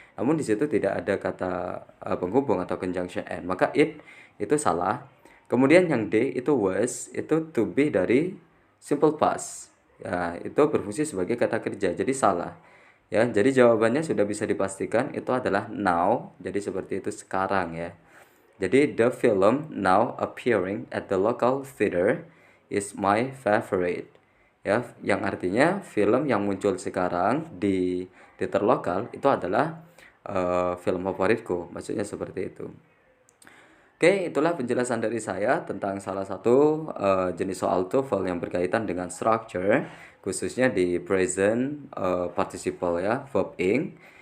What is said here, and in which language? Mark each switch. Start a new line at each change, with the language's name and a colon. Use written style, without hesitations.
Indonesian: Namun di situ tidak ada kata penghubung atau conjunction and, maka it itu salah. Kemudian yang D itu was, itu to be dari simple past. Ya, itu berfungsi sebagai kata kerja. Jadi salah. Ya, jadi jawabannya sudah bisa dipastikan itu adalah now. Jadi seperti itu sekarang ya. Jadi
English: the film now appearing at the local theater is my favorite.
Indonesian: Ya, yang artinya film yang muncul sekarang di teater lokal itu adalah film favoritku. Maksudnya seperti itu. Oke, itulah penjelasan dari saya tentang salah satu jenis soal TOEFL yang berkaitan dengan structure, khususnya di present participle ya, verb ing.